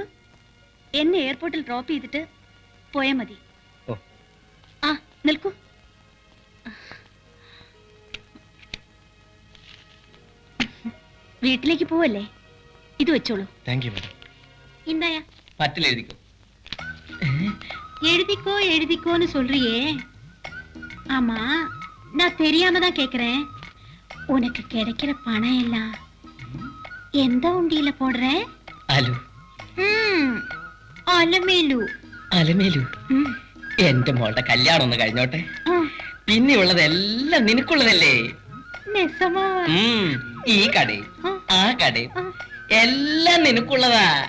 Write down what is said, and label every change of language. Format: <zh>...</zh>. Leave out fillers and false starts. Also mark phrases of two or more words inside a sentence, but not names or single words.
<ml>എന്നെ എയർപോർട്ടിൽ ഡ്രോപ്പ് ചെയ്തിട്ട് പോയാൽ മതി. ഓ. ആ, നിൽക്കൂ. വീട്ടിലേക്ക് പോവല്ലേ? ഇത് വെച്ചോളൂ.</ml> <en>Thank you madam.</en> <ml>ഇണ്ടായാ പറ്റിൽ എഴുതിക്കോ.</ml> <ta>எழுதிக்கோன்னு சொல்றியே. ஆமா, நான் தெரியாம தான் கேக்குறேன். உனக்கு கிடைக்கிற பணம் எல்லாம் எந்த உண்டியில போடுற?</ta> <ml>അലു. അലമേലു. അലമേലു. എന്റെ മോളുടെ കല്യാണം ഒന്ന് കഴിഞ്ഞോട്ടെ, പിന്നെ ഉള്ളതെല്ലാം നിനക്കുള്ളതല്ലേ? ഈ കടയും ആ കടയും എല്ലാം നിനക്കുള്ളതാ.</ml>